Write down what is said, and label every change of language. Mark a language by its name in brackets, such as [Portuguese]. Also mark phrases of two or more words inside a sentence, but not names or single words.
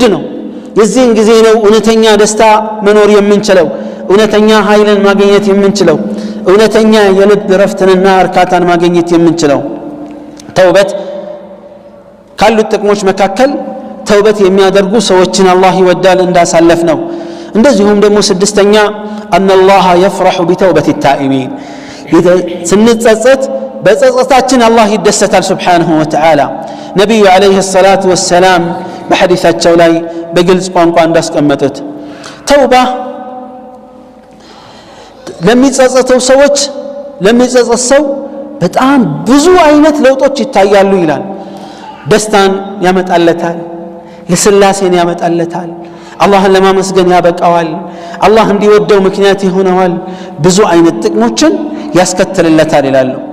[Amharic] ነው የዚህን ጊዜ ነው እውነተኛ ደስታ መኖር የምንችለው እውነተኛ ኃይልን ማግኘት የምንችለው እውነተኛ የልብ ረፍትንና እርካታን ማግኘት የምንችለው ተውበት ካሉት ጥቅሞች መካከል ተውበት የሚያደርጉ ሰዎችን አላህ ይወዳል እንዳሳለፍ ነው እንደዚሁም ደግሞ ስድስተኛ [Arabic] ان الله يفرح بتوبه التائبين [Amharic] ስንጸጸት በጸጸታችን አላህ ይደሰታል [Arabic] سبحانه وتعالى [Amharic] ነብዩ [Arabic] عليه الصلاة والسلام [Amharic] በሐዲሳቸው ላይ በግልጽ ቋንቋ እንዳስቀመጡት ተውባ ለሚጸጸተው ሰዎች ለሚጸጸት ሰው በጣም ብዙ አይነት ለውጦች ይታያሉ ይላል ደስታን ያመጣለታል ለስላሴን ያመጣለታል አላህን ለማመስገን ያበቃዋል አላህ እንዲወደው ምክንያት ይሆነዋል ብዙ አይነት ጥቅሞችን ያስከትልለታል ይላሉ